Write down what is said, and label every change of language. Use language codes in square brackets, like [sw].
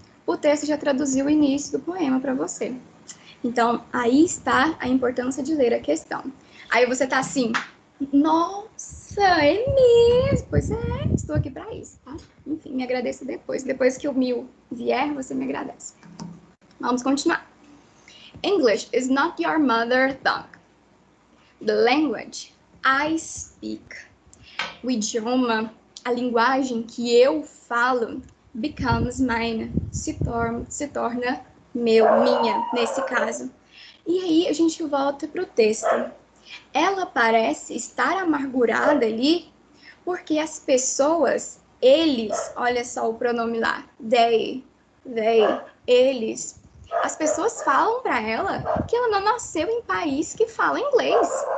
[pt] O texto já traduziu o início do poema para você. Então, aí está a importância de ler a questão. Aí você tá assim, nossa, é mesmo? Pois é, estou aqui para isso, tá? Enfim, me agradeça depois. Depois que o 1000 vier, você me agradece. Vamos continuar. [en] English is not your mother tongue. The language I speak. [pt] O idioma, a linguagem que eu falo, [en] becomes mine, [pt] se torna minha, nesse caso. E aí a gente volta para o texto. Ela parece estar amargurada ali, porque as pessoas, eles, olha só o pronome lá, they, eles, as pessoas falam para ela que ela não nasceu em país que fala inglês.